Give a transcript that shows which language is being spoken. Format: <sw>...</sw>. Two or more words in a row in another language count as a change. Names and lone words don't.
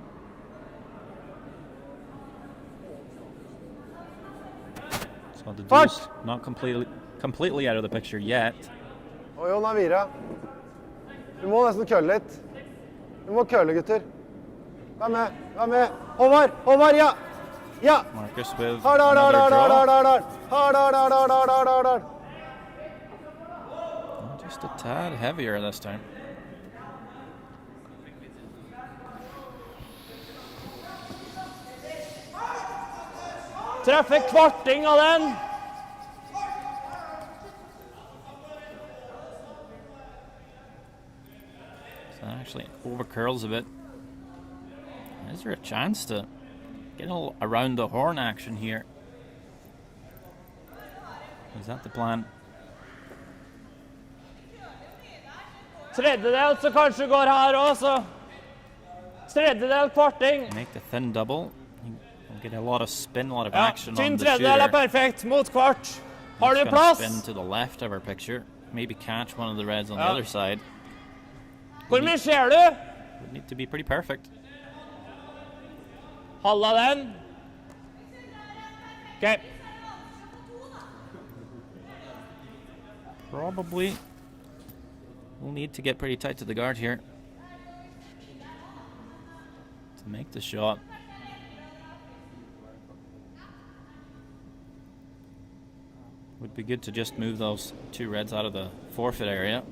<en>So the Fuck! deuce not completely out of the picture yet.</en> <no>Og Jon er vira. Du må nesten kølle litt. Du må kølle, gutter. Vær med, vær med. Håvard, Håvard, ja! Ja!</no> <en>Marcus with</en> <no>Hard, hard, hard,</no> <en>another</en> <no>hard, hard,</no> <en>draw.</en> <no>hard, hard. Hard, hard, hard, hard, hard, hard, hard, hard.</no> <en>Just a tad heavier this time.</en> <no>Treffer kvarting av den.</no> <en>So that actually over curls a bit. Is there a chance to get a little around the horn action here? Is that the plan?</en> <no>Tredjedel så kanskje går her også. Tredjedel kvarting.</no> <en>Make the thin double. You'll get a lot of spin, a lot of</en> <no>Ja,</no> <en>action</en> <no>tynn</no> <en>on the</en> <no>tredjedel</no> <en>shooter.</en> <no>perfekt mot kvart. Har</no> <en>It's</en> <no>du</no> <en>gonna</en> <no>plass?</no> <en>spin to the left of our picture. Maybe catch one of the reds on the</en> <no>Ja.</no> <en>other side.</en> <no>Hvor mye ser du?</no> <en>Would need to be pretty perfect.</en> <no>Halva den.</no> <en>Ok. Probably. We'll need to get pretty tight to the guard here to make the shot. Would be good to just move those two reds out of the forfeit area</en>